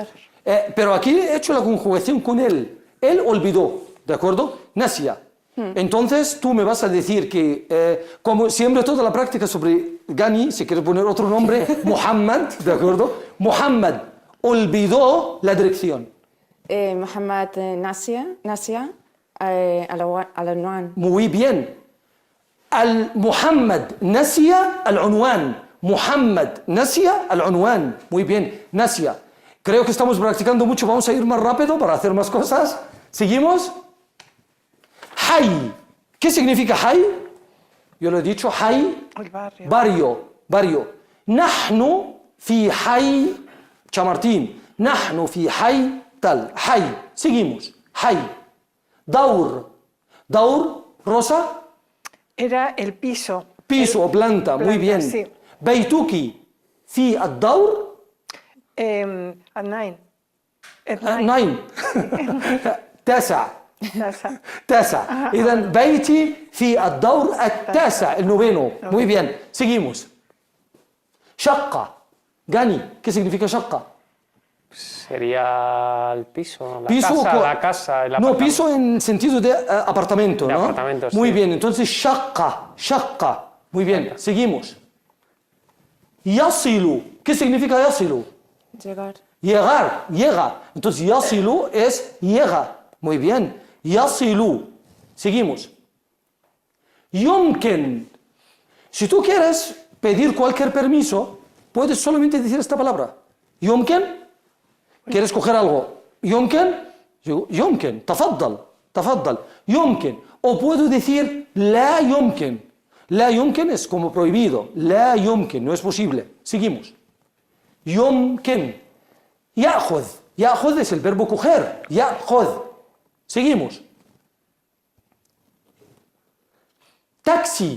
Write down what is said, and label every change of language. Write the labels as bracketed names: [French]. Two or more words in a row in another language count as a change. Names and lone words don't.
[Spanish] Pero aquí he hecho la conjugación con él. Él olvidó, ¿de acuerdo? Nasia. Entonces tú me vas a decir que, como siempre toda la práctica sobre Gani, si quieres poner otro nombre, Muhammad, ¿de acuerdo? Muhammad olvidó la dirección. [Arabic] محمد ناسية العنوان. [Spanish] Muy bien. [Arabic] محمد ناسية العنوان. محمد ناسية العنوان. [Spanish] Muy bien, nasia. Creo que estamos practicando mucho, vamos a ir más rápido para hacer más cosas. ¿Seguimos? Hay. ¿Qué significa hay? Yo lo he dicho, hay, El barrio. barrio. [Arabic] Nahnu fi hay Chamartín. نحن في حي tal. Hay. Seguimos. Hay. دور. دور, Rosa. [Spanish] Era el piso. Piso o planta. Muy bien. Sí. [Arabic] بيتك في الدور. الناين. ناين. تاسع. Nasa. تاسع. إذا بيتي في الدور التاسع النوفينو. [Spanish] Muy bien. Seguimos. شقة. Gani. ¿Qué significa شقة? Sería el piso, la Piso casa, co- la casa, el No, apartamento. piso en sentido de apartamento, De ¿no? apartamento, Muy sí. bien, entonces shaqqa. Muy bien, seguimos. Yasilu. ¿Qué significa yasilu? Llegar. Llegar, llega. Entonces yasilu es llega. Muy bien. Yasilu. Seguimos. [Arabic] Yumkin. [Spanish] Si tú quieres pedir cualquier permiso, puedes solamente decir esta palabra. Yumkin. ¿Quieres coger algo? [Arabic] ¿Yumkin? يمكن. تفضل. تفضل. يمكن. [Spanish] O puedo decir [Arabic] لا يمكن. لا يمكن [Spanish] es como prohibido. [Arabic] لا يمكن. [Spanish] No es posible. Seguimos. Yumkin. [Arabic] Ya'khud. [Spanish] Ya'khud es el verbo coger. Ya'khud. Seguimos. Taxi.